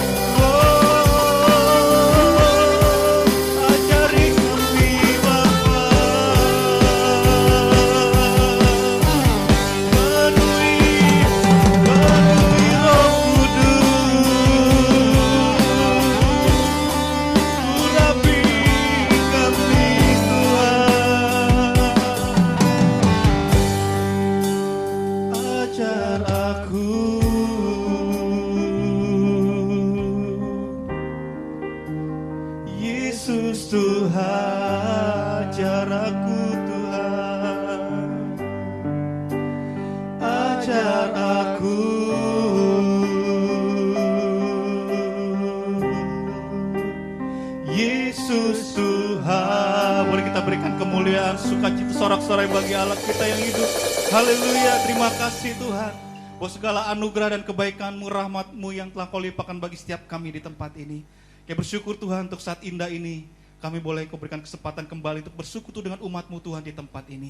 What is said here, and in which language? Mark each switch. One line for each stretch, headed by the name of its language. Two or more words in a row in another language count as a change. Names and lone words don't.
Indonesian: Oh, ajari kami Bapa, penuhi Roh Kudus, urapi kami Tuhan, ajar aku. Yesus Tuhan, ajar aku Tuhan, ajar aku. Yesus Tuhan, boleh kita berikan kemuliaan, sukacita, sorak-sorai bagi Allah kita yang hidup. Haleluya, terima kasih Tuhan, bahwa segala anugerah dan kebaikan-Mu, rahmat-Mu yang telah Kau limpahkan bagi setiap kami di tempat ini. Kami bersyukur Tuhan untuk saat indah ini, kami boleh Kau berikan kesempatan kembali untuk bersekutu dengan umat-Mu Tuhan di tempat ini.